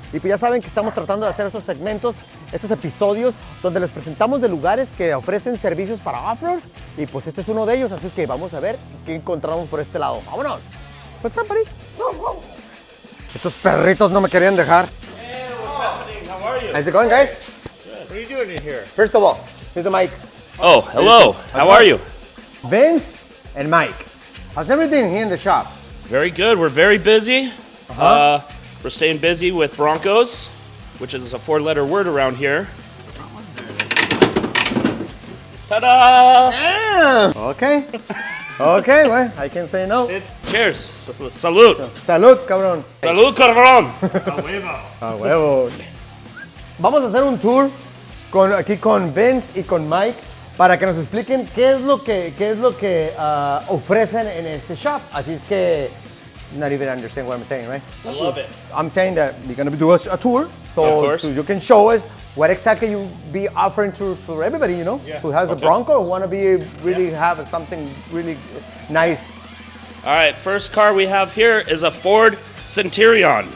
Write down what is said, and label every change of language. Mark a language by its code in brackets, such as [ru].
[es] Y pues ya saben que estamos tratando de hacer estos segmentos, estos episodios donde les presentamos de lugares que ofrecen servicios para off-road. Y pues este es uno de ellos, así es que vamos a ver qué encontramos por este lado. ¡Vámonos! What's up, buddy? Estos perritos no me querían dejar. [en] Hey, what's happening? How are you? How's it going, guys? Good. What are you doing in here? First of all, here's the mic. Oh, hello. How are you? Vince and Mike. How's everything here in the shop? Very good. We're very busy. We're staying busy with Broncos, which is a four-letter word around here. Ta-da! Damn! Okay. Okay, well, I can say no. Cheers. [es] Salud. Salud, cabrón. Salud, cabrón. A huevo. Vamos a hacer un tour aquí con Vince y con Mike para que nos expliquen qué es lo que ofrecen en este shop. Así es que, [en] not even understand what I'm saying, right? I love it. I'm saying that you're going to do a tour, Of so course. you can show us what exactly you be offering for everybody, you know, who has a Bronco or want to be really have something really nice. All right, first car we have here is a Ford Centurion.